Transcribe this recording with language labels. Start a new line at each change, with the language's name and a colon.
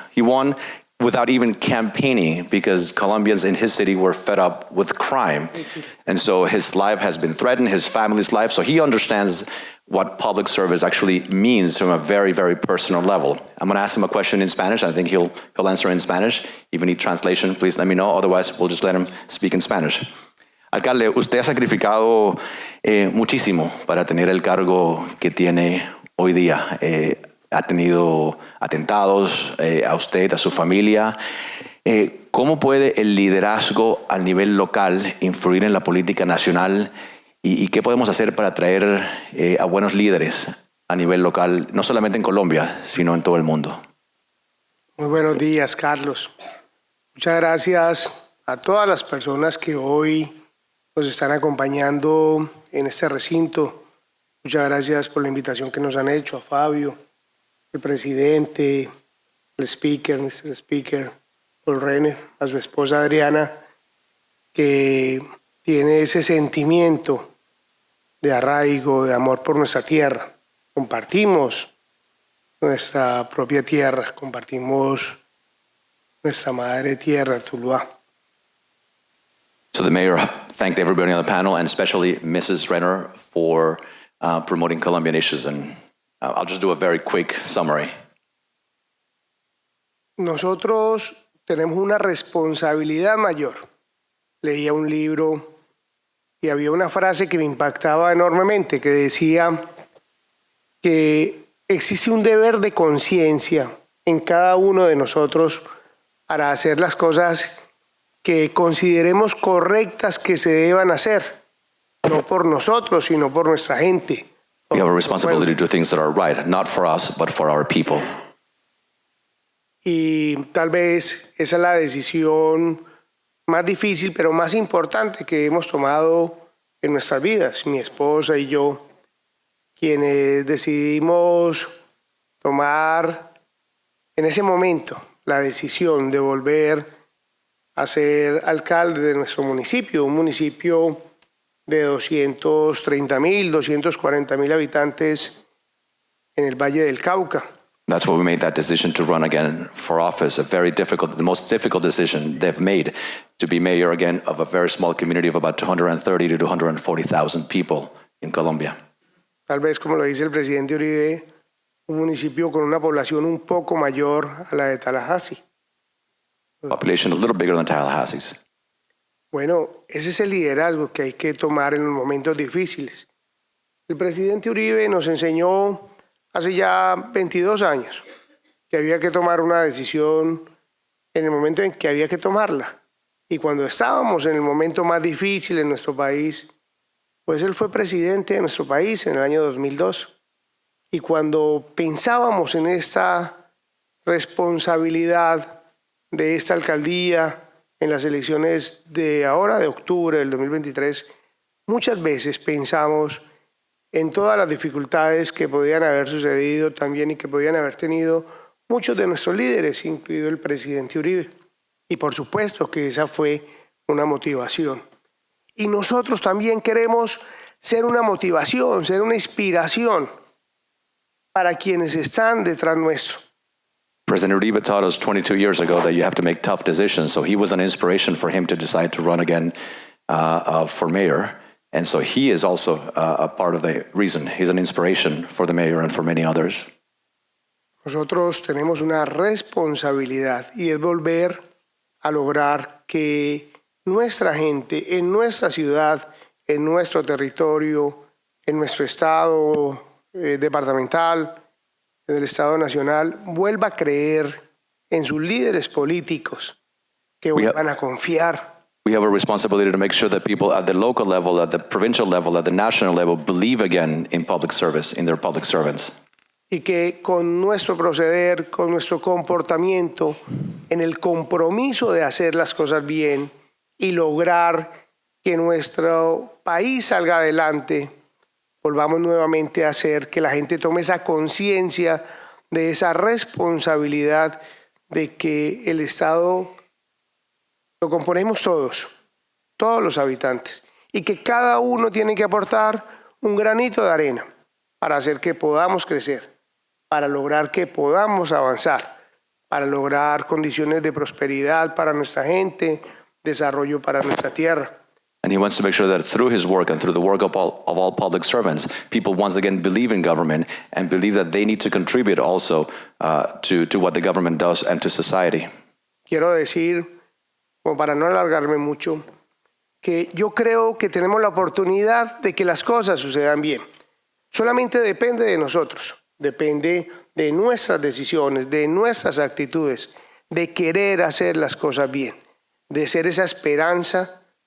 English: He won without even campaigning, because Colombians in his city were fed up with crime. And so his life has been threatened, his family's life, so he understands what public service actually means from a very, very personal level. I'm gonna ask him a question in Spanish. I think he'll answer in Spanish. If you need translation, please let me know, otherwise we'll just let him speak in Spanish.
Spanish: Alcalde, usted ha sacrificado muchísimo para tener el cargo que tiene hoy día. Ha tenido atentados a usted, a su familia. ¿Cómo puede el liderazgo al nivel local influir en la política nacional? ¿Y qué podemos hacer para atraer a buenos líderes a nivel local, no solamente en Colombia, sino en todo el mundo? Muy buenos días, Carlos. Muchas gracias a todas las personas que hoy nos están acompañando en este recinto. Muchas gracias por la invitación que nos han hecho, a Fabio, el presidente, el
English: speaker, Mr. Speaker,
Spanish: Paul Renner, a su esposa Adriana, que tiene ese sentimiento de arraigo, de amor por nuestra tierra. Compartimos nuestra propia tierra, compartimos nuestra madre tierra, Tuluá.
English: So the mayor thanked everybody on the panel, and especially Mrs. Renner, for promoting Colombian issues. And I'll just do a very quick summary.
Spanish: Nosotros tenemos una responsabilidad mayor. Leía un libro y había una frase que me impactaba enormemente, que decía que existe un deber de conciencia en cada uno de nosotros para hacer las cosas que consideremos correctas que se deban hacer, no por nosotros, sino por nuestra gente.
English: We have a responsibility to do things that are right, not for us, but for our people.
Spanish: Y tal vez esa es la decisión más difícil, pero más importante que hemos tomado en nuestras vidas, mi esposa y yo, quienes decidimos tomar en ese momento la decisión de volver a ser alcalde de nuestro municipio, un municipio de 230,000, 240,000 habitantes en el Valle del Cauca.
English: That's why we made that decision to run again for office, the most difficult decision they've made, to be mayor again of a very small community of about 230 to 240,000 people in Colombia.
Spanish: Tal vez, como lo dice el presidente Uribe, un municipio con una población un poco mayor a la de Tallahassee.
English: Population a little bigger than Tallahassee's.
Spanish: Bueno, ese es el liderazgo que hay que tomar en los momentos difíciles. El presidente Uribe nos enseñó hace ya 22 años que había que tomar una decisión en el momento en que había que tomarla. Y cuando estábamos en el momento más difícil en nuestro país, pues él fue presidente de nuestro país en el año 2002. Y cuando pensábamos en esta responsabilidad de esta alcaldía en las elecciones de ahora, de octubre del 2023, muchas veces pensamos en todas las dificultades que podían haber sucedido también y que podían haber tenido muchos de nuestros líderes, incluido el presidente Uribe. Y por supuesto que esa fue una motivación. Y nosotros también queremos ser una motivación, ser una inspiración para quienes están detrás nuestro.
English: President Uribe taught us 22 years ago that you have to make tough decisions. So he was an inspiration for him to decide to run again for mayor. And so he is also a part of the reason. He's an inspiration for the mayor and for many others.
Spanish: Nosotros tenemos una responsabilidad y es volver a lograr que nuestra gente en nuestra ciudad, en nuestro territorio, en nuestro estado departamental, en el estado nacional, vuelva a creer en sus líderes políticos, que vuelvan a confiar.
English: We have a responsibility to make sure that people at the local level, at the provincial level, at the national level, believe again in public service, in their public servants.
Spanish: Y que con nuestro proceder, con nuestro comportamiento, en el compromiso de hacer las cosas bien y lograr que nuestro país salga adelante, volvamos nuevamente a hacer que la gente tome esa conciencia de esa responsabilidad de que el Estado lo componemos todos los habitantes, y que cada uno tiene que aportar un granito de arena para hacer que podamos crecer, para lograr que podamos avanzar, para lograr condiciones de prosperidad para nuestra gente, desarrollo para nuestra tierra.
English: And he wants to make sure that through his work and through the work of all public servants, people once again believe in government and believe that they need to contribute also to what the government does and to society.
Spanish: Quiero decir, como para no alargarme mucho, que yo creo que tenemos la oportunidad de que las cosas sucedan bien. Solamente depende de nosotros, depende de nuestras decisiones, de nuestras actitudes, de querer hacer las cosas bien, de ser esa esperanza,